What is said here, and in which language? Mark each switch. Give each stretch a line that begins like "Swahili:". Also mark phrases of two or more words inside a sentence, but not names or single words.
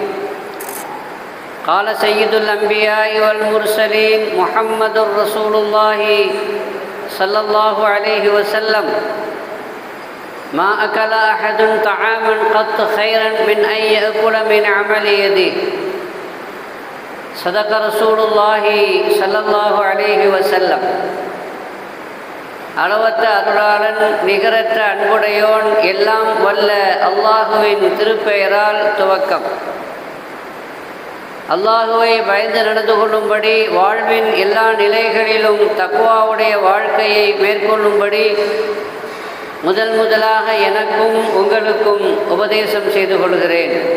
Arabic: قال سيد الأنبياء والمرسلين محمد رسول الله صلى الله عليه وسلم: ما أكل أحد طعاما قط خيرا من أن يأكل من عمل يده. صدق رسول الله صلى الله عليه وسلم.
Tamil: அளவற்ற அருளாளன் நிகரற்ற அன்புடையோன் எல்லாம் வல்ல அல்லாஹுவின் திருப்பெயரால் துவக்கம். அல்லாஹுவை பயந்து நடந்து கொள்ளும்படி, வாழ்வின் எல்லா நிலைகளிலும் தக்வாவுடைய வாழ்க்கையை மேற்கொள்ளும்படி முதலாக எனக்கும் உங்களுக்கும் உபதேசம் செய்து கொள்கிறேன்.